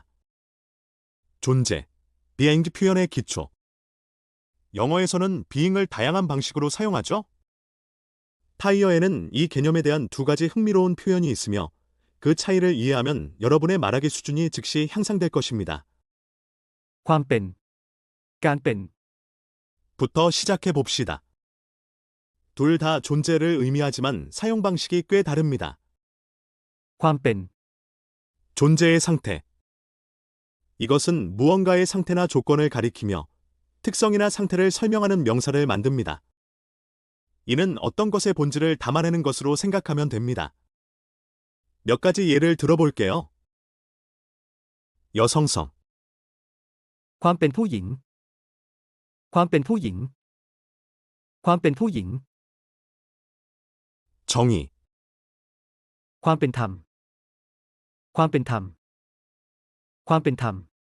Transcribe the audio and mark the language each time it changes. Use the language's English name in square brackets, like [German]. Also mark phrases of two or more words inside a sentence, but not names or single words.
[Korean] 존재, being 표현의 기초. 영어에서는 being을 다양한 방식으로 사용하죠? 타이어에는 이 개념에 대한 두 가지 흥미로운 표현이 있으며 그 차이를 이해하면 여러분의 말하기 수준이 즉시 향상될 것입니다. [Thai] ความเป็น การเป็น [Korean] 부터 시작해 봅시다. 둘 다 존재를 의미하지만 사용 방식이 꽤 다릅니다. [Thai] ความเป็น [Korean] 존재의 상태. 이것은 무언가의 상태나 조건을 가리키며 특성이나 상태를 설명하는 명사를 만듭니다. 이는 어떤 것의 본질을 담아내는 것으로 생각하면 됩니다. 몇 가지 예를 들어볼게요. 여성성, [Thai] ความเป็นผู้หญิง ความเป็นผู้หญิง ความเป็นผู้หญิง [Korean] 정의, [Thai] ความเป็นธรรม ความเป็นธรรม ความเป็นธรรม